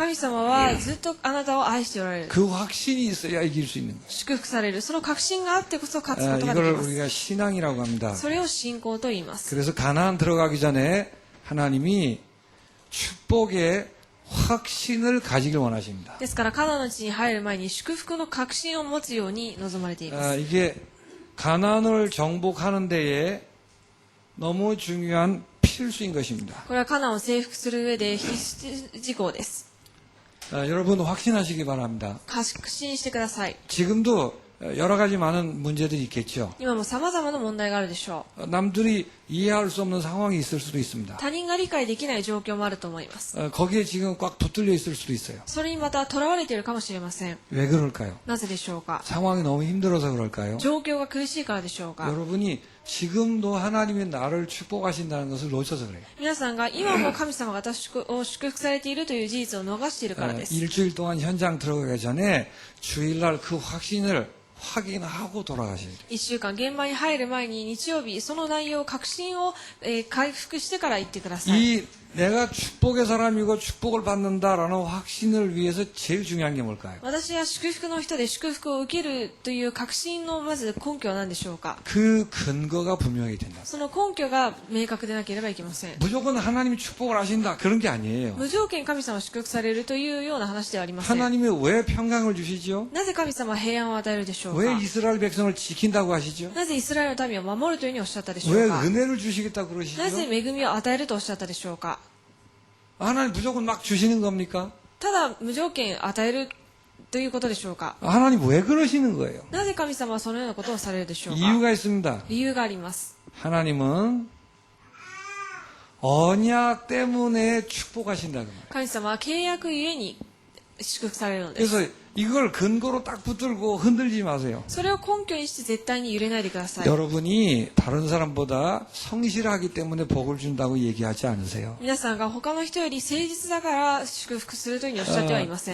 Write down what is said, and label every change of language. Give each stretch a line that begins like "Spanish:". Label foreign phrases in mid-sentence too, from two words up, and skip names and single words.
Japanese: 神様はずっとあなたを愛しておられる。
Korean: 그 확신이 있어야 이길 수 있는 거예요.
Japanese: 祝福される。その確信があってこそ勝つことができ
Korean: 이걸
Japanese: ます。
Korean: 우리가 신앙이라고 합니다.
Japanese: それを信仰と言います。
Korean: 그래서 가나안 들어가기 전에 하나님이 축복의 확신을 가지길 원하십니다.
Japanese: ですからカナンの地に入る前に祝福の確信を持つように望まれています。
Korean: 이게 가나안을 정복하는 데에 너무 중요한 필수인 것입니다.
Japanese: これはカナンを征服する上で必須事項です。
Korean: 여러분 확신하시기 바랍니다.
Japanese: 確信してください。
Korean: 지금도 여러 가지 많은 문제들이 있겠죠.
Japanese: 今も様々な問題があるでしょ
Korean: 남들이 이해할 수 없는 상황이 있을 수도
Japanese: う。
Korean: 있습니다.
Japanese: 他人が理解できない状況もあると思います。
Korean: 거기에 지금 꽉 붙들려 있을 수도 있어요.
Japanese: それにまた囚われているかもしれません。
Korean: 왜 그럴까요?
Japanese: なぜでしょうか。
Korean: 상황이 너무 힘들어서 그럴까요?
Japanese: 状況が苦しいからでしょうか。
Korean: 여러분이 지금도 하나님의 나를 축복하신다는 것을 놓쳐서 그래요.
Japanese: 皆さんが今も神様が私を祝福されているという事実を逃しているからです。
Korean: 일주일 동안 현장 들어가기 전에 주일날 그 확신을 확인하고 돌아가셔야 돼요.
Japanese: 一週間現場に入る前に日曜日その内容確信を、回復してから行ってください。
Korean: 이 내가 축복의 사람이고 축복을 받는다라는 확신을 위해서 제일 중요한 게 뭘까요?
Japanese: 私は祝福の人で祝福を受けるという確信のまず根拠は何でしょうか。
Korean: 그 근거가 분명히 된다.
Japanese: その根拠が明確でなければいけません。
Korean: 무조건 하나님이 축복을 하신다 그런 게 아니에요.
Japanese: 無条件神様は祝福されるというような話ではありません。
Korean: 하나님이 왜 평강을 주시죠?
Japanese: なぜ神様は平安を与えるでしょう
Korean: 왜
Japanese: か。
Korean: 이스라엘 백성을 지킨다고 하시죠?
Japanese: なぜイスラエルの民を守るというふうにおっしゃったでしょ
Korean: 왜
Japanese: うか。
Korean: 은혜를 주시겠다고 그러시죠?
Japanese: なぜ恵みを与えるとおっしゃったでしょうか。
Korean: 하나님 무조건 막 주시는 겁니까?
Japanese: ただ無条件与えるということでしょうか。
Korean: 하나님 왜 그러시는 거예요?
Japanese: なぜ神様はそのようなことをされるでしょうか。
Korean: 이유가 있습니다.
Japanese: 理由があります。
Korean: 하나님은 언약 때문에 축복하신다 그 말이에요.
Japanese: 神様は契約ゆえに祝福されるのです。
Korean: 그래서 이걸 근거로 딱 붙들고 흔들지 마세요.
Japanese: それを根拠にして絶対に揺れないでください。
Korean: 여러분이 다른 사람보다 성실하기 때문에 복을 준다고 얘기하지 않으세요.
Japanese: 皆さんが他の人より誠実だから祝福するというふうにおっしゃってはいません。